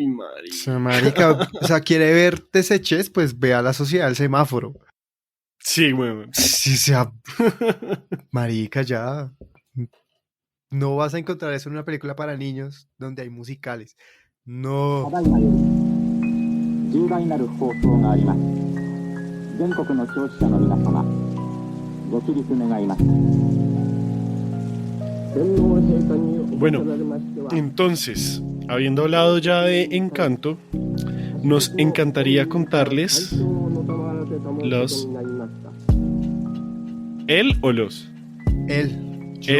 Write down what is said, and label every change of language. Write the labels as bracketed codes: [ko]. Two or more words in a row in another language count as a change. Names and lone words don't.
[es] O madre. sea, marica, o sea, quiere ver Deseches, pues vea la sociedad del semáforo. Sí, weón. Sí, o sea, marica, ya. No vas a encontrar eso en una película para niños donde hay musicales. No. [ja] ただいまより重大なる放送があります。全国の消費者の皆様、ご起立願います。 [es] Bueno, entonces, habiendo hablado ya de Encanto, nos encantaría contarles los... ¿Él o los? Él. Yo